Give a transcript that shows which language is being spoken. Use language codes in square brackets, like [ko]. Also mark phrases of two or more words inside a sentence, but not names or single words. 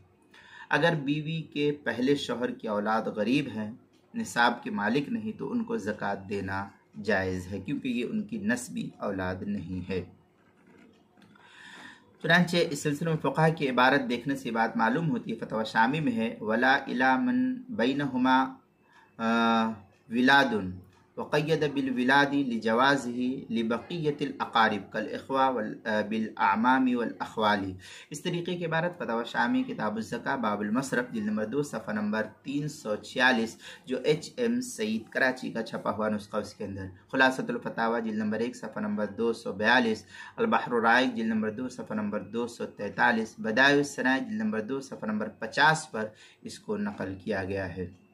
[ur] اگر بیوی کے پہلے شوہر کی اولاد غریب ہیں، نصاب کے مالک نہیں، تو ان کو زکوٰۃ دینا جائز ہے، کیونکہ یہ ان کی نسبی اولاد نہیں ہے۔ چنانچہ اس سلسلے میں فقہ کی عبارت دیکھنے سے بات معلوم ہوتی ہے، فتویٰ شامی میں ہے [ar] ولا الی من بینہما ولاد وقید بالولاد لجوازہ لبقیت الاقارب کالاخوہ بالاعمام والاخوال۔ [ur] اس طریقے کی عبارت فتویٰ شامی کتاب الزکاة باب المصرف جلد نمبر 2 صفحہ نمبر 346، جو ایچ ایم سعید کراچی کا چھپا ہوا نسخہ، اس کے اندر خلاصۃ الفتاویٰ جلد نمبر 1 صفحہ نمبر 242، البحر الرائق جلد نمبر 2 صفحہ نمبر 243، بدائع الصنائع جلد نمبر 2 صفحہ نمبر 50 پر اس کو نقل کیا گیا ہے۔